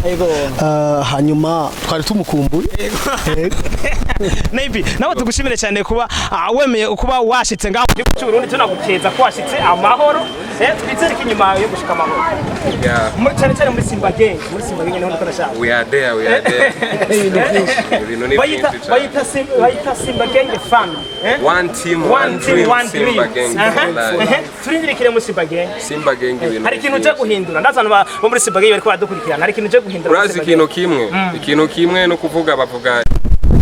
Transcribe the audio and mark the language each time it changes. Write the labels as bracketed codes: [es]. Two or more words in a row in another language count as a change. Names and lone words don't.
[rn] Hanyuma twari tumukumbuye. Neibi nawe tugushimire cyane kuba wemeye kuba washitse ngaho mu Burundi tunagukeza ko washitse amahoro. Twizereke inyuma yo gushika amahoro. Muri cyane muri Simba gang niho ndashaka. [en] We are there. [rn] Bayita Simba gang fan. [en] One team, one dream. [rn] Simba gang. Turindirikire muri Simba gang. Simba gang ibintu. Hari ikintu cyo guhindura. Ndazana bo muri Simba gang bariko badukurikirana. Hari ikintu cyo guhindura. Urazi ikintu kimwe no kuvuga bavuga